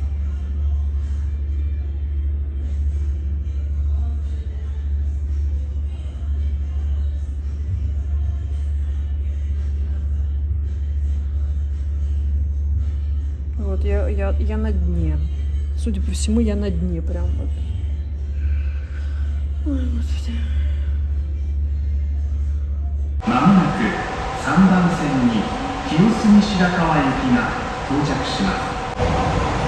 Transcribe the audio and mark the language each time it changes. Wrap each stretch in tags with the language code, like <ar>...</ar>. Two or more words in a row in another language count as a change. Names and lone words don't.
<ru>Вот, я на дне. Судя по всему, я на дне прям вот. Ой, Господи.</ru> <ja>まもなく3番線に清澄白河行きが到着します。</ja>